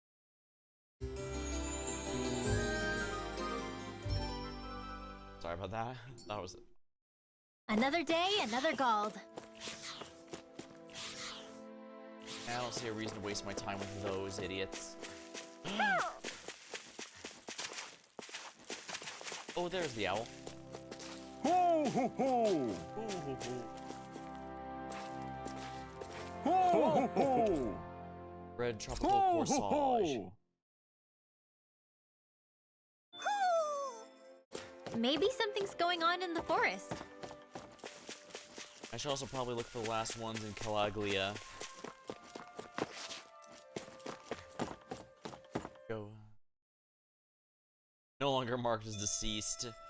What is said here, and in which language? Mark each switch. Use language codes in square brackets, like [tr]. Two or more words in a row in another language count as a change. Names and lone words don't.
[en] Sorry about that. That was... Another day, another gold. I don't see a reason to waste my time with those idiots. Oh, there's the owl. Ho ho ho! Ooh, hoo, hoo. Ho ho ho! Red tropical Ho corsage. ho ho! Maybe something's going on in the forest. I should also probably look for the last ones in Calaglia. Go. No longer marked as deceased.